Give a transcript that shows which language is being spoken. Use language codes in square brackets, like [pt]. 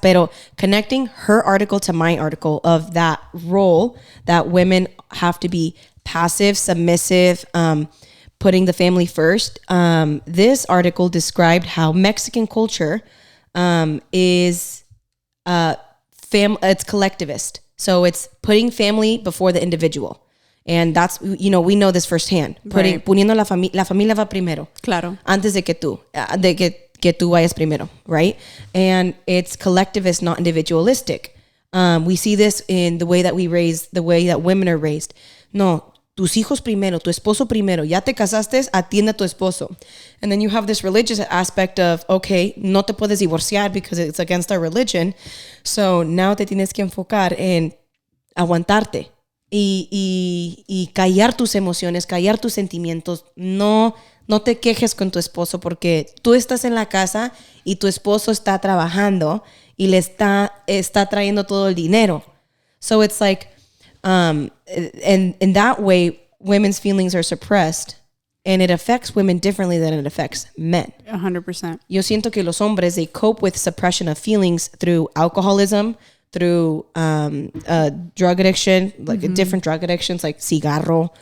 [en] But connecting her article to my article of that role that women have to be passive, submissive, putting the family first. This article described how Mexican culture is it's collectivist. So it's putting family before the individual. And that's, we know this firsthand. [es] Poniendo la familia va primero. Claro. Antes de que tú vayas primero, [en] right? And it's collectivist, not individualistic. We see this in the way that the way that women are raised. [es] No, tus hijos primero, tu esposo primero. Ya te casaste, atiende a tu esposo. [en] And then you have this religious aspect of, okay, [es] no te puedes divorciar [en] because it's against our religion. So now [es] te tienes que enfocar en aguantarte y callar tus emociones, callar tus sentimientos. No te quejes con tu esposo porque tú estás en la casa y tu esposo está trabajando y le está trayendo todo el dinero. [en] So it's like, and in that way, women's feelings are suppressed, and it affects women differently than it affects men. 100%. [es] Yo siento que los hombres, [en] they cope with suppression of feelings through alcoholism, through drug addiction, like different drug addictions, like cigarro.